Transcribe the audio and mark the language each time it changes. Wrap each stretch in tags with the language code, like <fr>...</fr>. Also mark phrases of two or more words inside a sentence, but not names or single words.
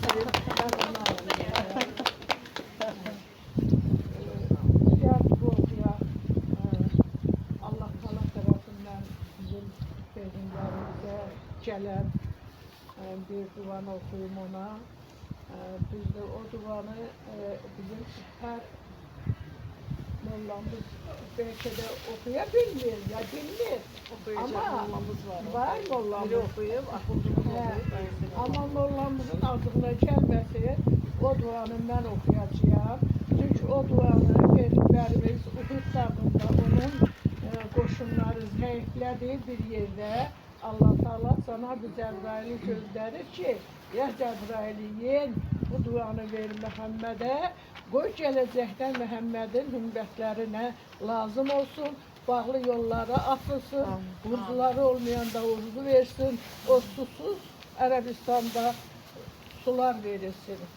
<az>Allah Teala tərəfindən bizim Peyğəmbərimizə gələn bir duanı oxuyum ona. Biz də o duanı bizim hər mollamız belki de okuya bilmir, ya bilmir. Ama var mollamız. Biri oxuyub, axundumuz oxuyub. Ama mollamızın ağzına gəlməsi, o duanı mən oxuyacağım. Çünki o duanı Peyğəmbərimiz Uhud dağında onun qoşunları zəiflədiyi bir yerdə Allah Teala Cənab-ı Cəbraili göndərir ki, ya Cəbraili yen bu duanı ver Məhəmmədə, qoy gələcəkdən Məhəmmədin hümbətlərinə lazım olsun, bağlı yollara açılsın, urduları olmayanda urdu versin, o susuz Ərəbistanda sular verilsin.</az>